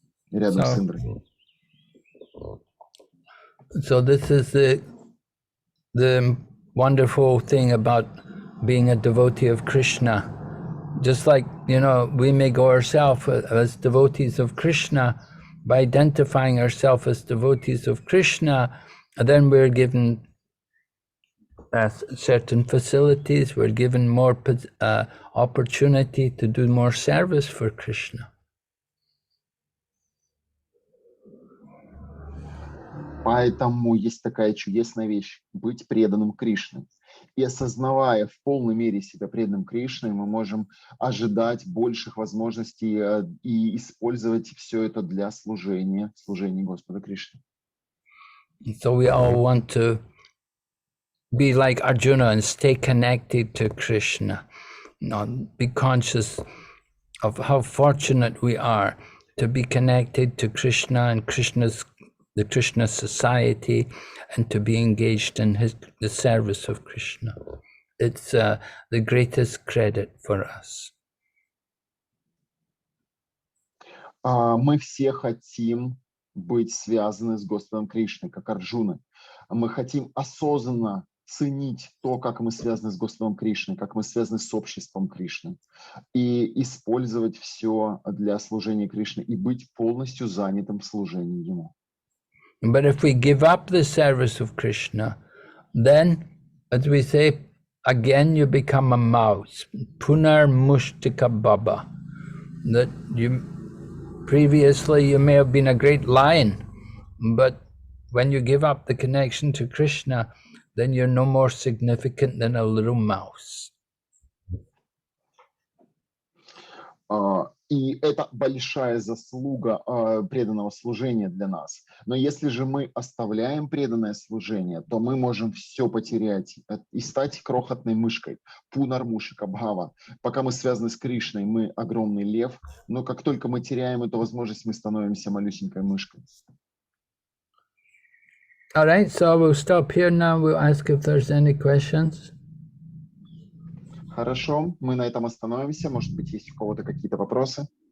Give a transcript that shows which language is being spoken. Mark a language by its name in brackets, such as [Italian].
[Russian] Рядом с Индрой. [English] So this is the wonderful thing about being a devotee of Krishna. Just like, we may go ourselves as devotees of Krishna, by identifying ourselves as devotees of Krishna, and then we're given certain facilities, we're given more opportunity to do more service for Krishna. [Russian] Поэтому есть такая чудесная вещь – быть преданным Кришне. И осознавая в полной мере себя преданным Кришне, мы можем ожидать больших возможностей и использовать все это для служения Господа Кришне. [English] So we all want to be like Arjuna and stay connected to Krishna. Be conscious of how fortunate we are to be connected to Krishna and the Krishna society, and to be engaged in the service of Krishna. It's the greatest credit for us. [Russian] Мы все хотим быть связаны с Господом Кришной, как Арджуна. Мы хотим осознанно ценить то, как мы связаны с Господом Кришной, как мы связаны с обществом Кришны, и использовать все для служения Кришне, и быть полностью занятым в служении Ему. [English] But if we give up the service of Krishna, then, as we say, again you become a mouse, [Sanskrit] punar mushtika baba, [English] that Previously, you may have been a great lion, but when you give up the connection to Krishna, then you're no more significant than a little mouse. [Russian] И это большая заслуга преданного служения для нас. Но если же мы оставляем преданное служение, то мы можем все потерять и стать крохотной мышкой. [Sanskrit] Пунармушика Бхава. [Russian] Пока мы связаны с Кришной, мы огромный лев, но как только мы теряем эту возможность, мы становимся малюсенькой мышкой. [English] All right, so we'll stop here now. We'll ask if there's any questions. [Russian] Хорошо, мы на этом остановимся. Может быть, есть у кого-то какие-то вопросы?